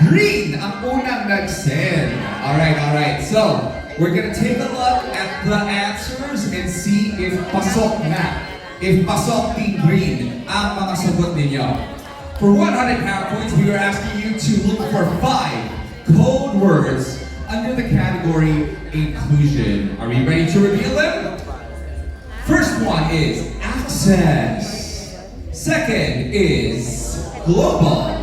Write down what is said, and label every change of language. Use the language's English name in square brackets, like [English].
[Filipino] Green ang unang nagsend. [English] Alright. So, we're gonna take a look at the answers and see if pasok na. [Filipino] If pasok Team Green ang mga sagot ninyo. [English] For 100 power points, we are asking you to look for 5 code words under the category inclusion. Are we ready to reveal them? First one is access. Second is global.